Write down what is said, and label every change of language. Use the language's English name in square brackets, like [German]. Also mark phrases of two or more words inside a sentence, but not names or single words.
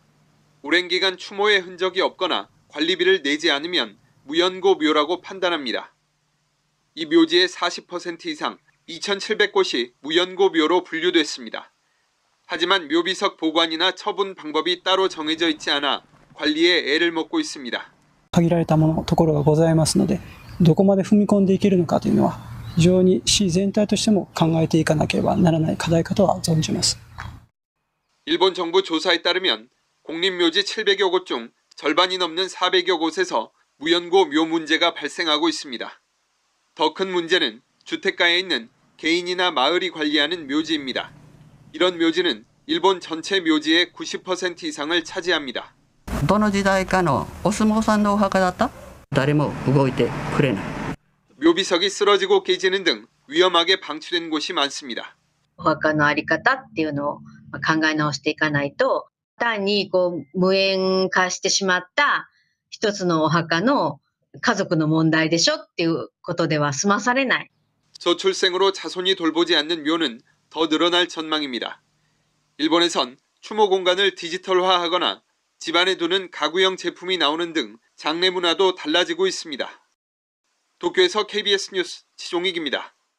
[Korean] 오랜 기간 추모의 흔적이 없거나 관리비를 내지 않으면 무연고 묘라고 판단합니다. 이 묘지의 40% 이상 2,700곳이 무연고 묘로 분류됐습니다. 하지만 묘비석 보관이나 처분 방법이 따로 정해져 있지 않아 관리에 애를 먹고 있습니다. [Japanese] 限られたところがございますので、どこまで踏み込んでいけるのかというのは非常に市全体としても考えていかなければならない課題かとは存じます。 [Korean] 일본 정부 조사에 따르면 공립묘지 700여 곳 중 절반이 넘는 400여 곳에서 무연고 묘 문제가 발생하고 있습니다. 더 큰 문제는 주택가에 있는 개인이나 마을이 관리하는 묘지입니다. 이런 묘지는 일본 전체 묘지의 90% 이상을 차지합니다. [Japanese] どの時代かのお相撲さんのお墓だった? 誰も動いてくれない。 [Korean] 묘비석이 쓰러지고 깨지는 등 위험하게 방치된 곳이 많습니다. [Japanese] お墓の在り方っていうのを考え直していかないと、単に無縁化してしまった一つのお墓の家族の問題でしょっていうことでは済まされない。 [Korean] 저출생으로 자손이 돌보지 않는 묘는 더 늘어날 전망입니다. 일본에선 추모 공간을 디지털화하거나 집안에 두는 가구형 제품이 나오는 등 장례 문화도 달라지고 있습니다. 도쿄에서 KBS 뉴스 지종익입니다.